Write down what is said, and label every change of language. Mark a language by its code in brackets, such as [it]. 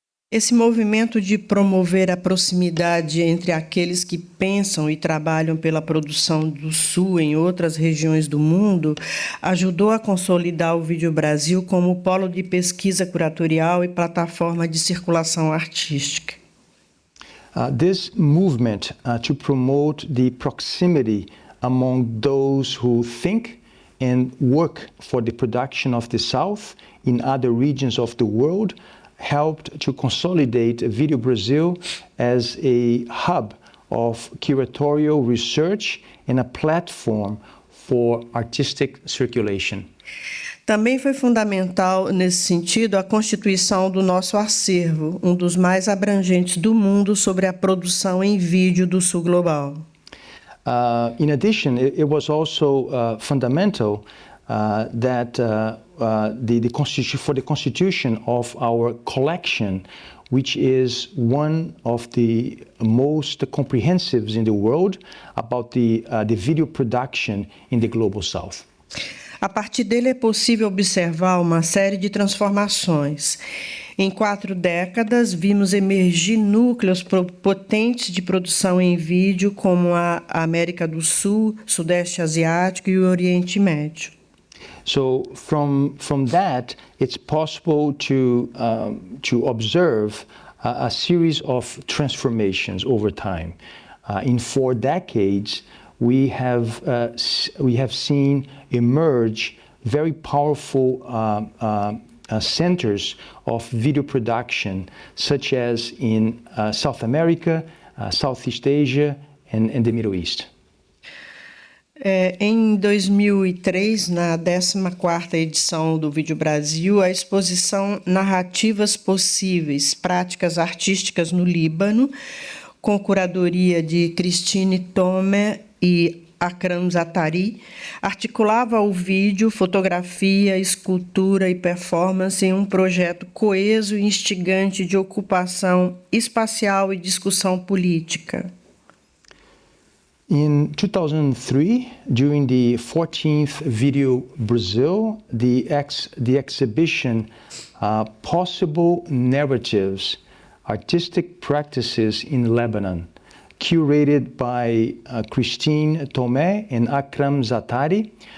[pt] Esse movimento de promover a proximidade entre aqueles que pensam e trabalham pela produção do Sul em outras regiões do mundo ajudou a consolidar o Vídeo Brasil como polo de pesquisa curatorial e plataforma de circulação artística. [en] This movement to promote the proximity among those who think and work for the production of the South in other regions of the world helped to consolidate Video Brazil as a hub of curatorial research and a platform for artistic circulation. [pt] Também foi fundamental, nesse sentido, a constituição do nosso acervo, um dos mais abrangentes do mundo sobre a produção em vídeo do Sul Global. [en] In addition, it was also fundamental that for the constitution of our collection, which is one of the most comprehensive in the world about the video production in the Global South. [pt] A partir dele é possível observar uma série de transformações. Em 4 décadas, vimos emergir núcleos potentes de produção em vídeo, como a América do Sul, Sudeste Asiático e o Oriente Médio. [en] So from that, it's possible to observe a series of transformations over time. In 4 decades, we have seen emerge very powerful centers of video production, such as in South America, Southeast Asia, and the Middle East. [pt] Em 2003, na 14ª edição do Vídeo Brasil, a exposição Narrativas Possíveis, Práticas Artísticas no Líbano, com curadoria de Christine Tome e Akram Zaatari, articulava o vídeo, fotografia, escultura e performance em um projeto coeso e instigante de ocupação espacial e discussão política. [en] In 2003, during the 14th Video Brazil, the exhibition Possible Narratives, Artistic Practices in Lebanon, curated by Christine Tome and Akram Zaatari,